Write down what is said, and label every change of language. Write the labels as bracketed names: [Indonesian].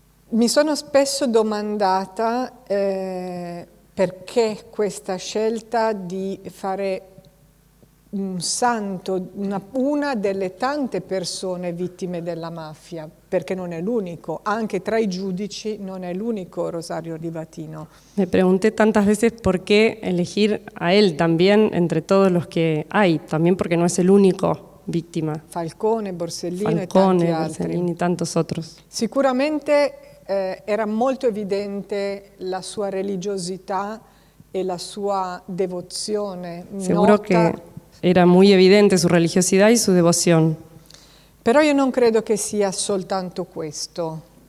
[Italian] Mi sono spesso domandata perché questa scelta di fare un santo, una delle tante persone vittime della mafia, perché non è l'unico, anche tra i giudici non è l'unico Rosario Livatino. [Spanish] Me pregunté tantas veces por qué elegir a él también entre todos los que hay, también porque no es el único víctima. [Italian] Falcone, Borsellino e tanti altri. [Spanish] Borsellino y tantos otros. [Italian] Sicuramente era molto evidente la sua religiosità e la sua devozione. [Spanish] Seguro que era muy evidente su religiosidad y su devoción. [Italian] Però io non credo che sia soltanto questo.